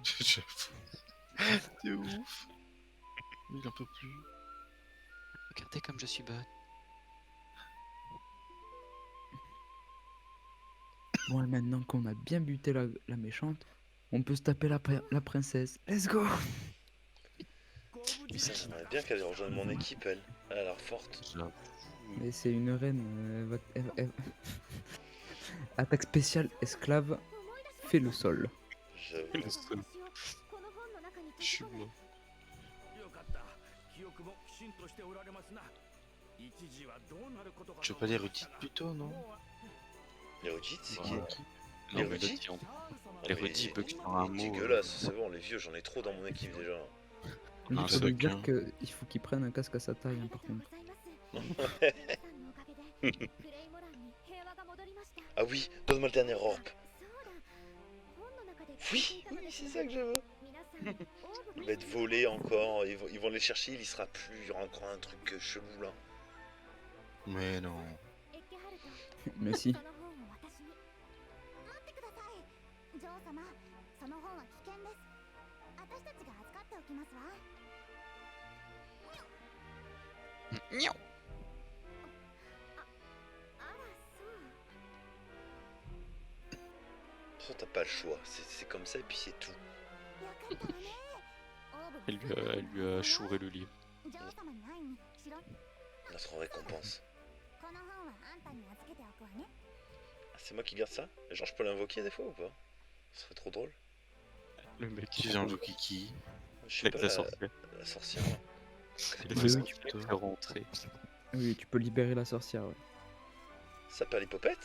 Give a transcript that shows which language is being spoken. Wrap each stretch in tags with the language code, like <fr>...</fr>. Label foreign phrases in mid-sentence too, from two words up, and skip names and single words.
<fr>J'avoue. De ouf. Il en peut plus. Regardez comme je suis bonne. Bon, et maintenant qu'on a bien buté la méchante, on peut se taper la princesse.</fr> <en>Let's go!</en> <ja>ご無</ja> <fr>Putain,</fr> <ja>事</ja> <fr>j'aimerais bien qu'elle rejoigne mon équipe, elle. Elle a l'air forte. J'avoue. Mais c'est une reine. Attaque spéciale esclave, fait le sol. J'avoue.</fr> <ja>この本の中に</ja> <fr>Je suis mort.</fr> <ja>よかった記憶もきちんとしておられますな一時はどうなることか</ja> <fr>Tu veux pas les redites plutôt, non? L'érudite, c'est qui? Ouais. Les Non, mais Rudis l'autre, il en- Mais Les Rudis, il peut que sur un il est mot. dégueulasse, c'est bon, les vieux, j'en ai trop dans mon équipe déjà. Il Un faut lui soc, dire hein. qu'il faut qu'il prenne un casque à sa taille, hein, par contre. Ah oui, donne-moi le dernier orbe. Oui, oui, c'est ça que je veux. Il va être volé encore, ils vont les chercher, il y sera plus, il y aura encore un truc chelou là. Mais non. Mais si.</fr> <ja>待ってくださいジョー様その本は危険です私たちが預かっておきますわ Niaou. あらそう</ja> <fr>Ça, t'as pas le choix, c'est comme ça et puis c'est tout.</fr> <ja>よかったわねオーブ</ja> <fr>Elle lui a chouré le livre.</fr> <ja>ジョー様に会いにしろ</ja> <fr>Notre récompense.</fr> <ja>この本はあんたに預けておくわね</ja> <fr>Ah, c'est moi qui garde ça? Genre, je peux l'invoquer des fois ou pas? Ce serait trop drôle. Le mec Qui vient de Kiki? Je sais avec pas, la sorcière. la sorcière là. Il a Oui, fait ça oui, pour faire rentrer. Oui, tu peux libérer la sorcière, ouais. Ça perd l'hypopète?</fr>